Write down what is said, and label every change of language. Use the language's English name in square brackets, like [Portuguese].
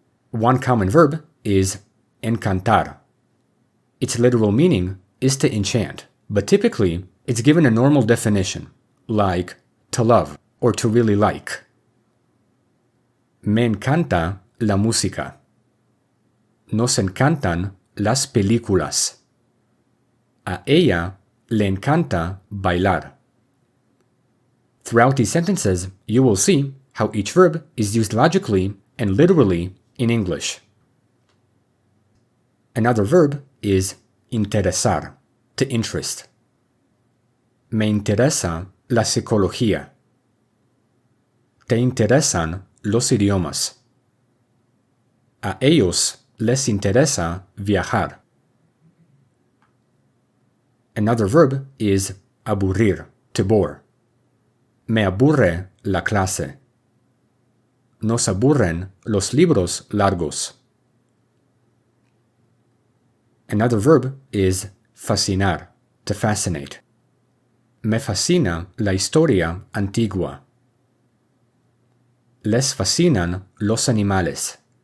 [English] One common verb is encantar. Its literal meaning is to enchant, but typically it's given a normal definition, like to love or to really like. [Spanish] Me encanta la música. nos encantan las películas. A ella le encanta bailar. [English] Throughout these sentences, you will see how each verb is used logically and literally in English. Another verb is interesar, to interest. [Spanish] Me interesa la psicología. Te interesan los idiomas. A ellos les interesa viajar. [English] Another verb is aburrir, to bore. [Spanish] Me aburre la clase. Nos aburren los libros largos. [English] Another verb is fascinar, to fascinate. [Spanish] Me fascina la historia antigua. Les fascinan los animales.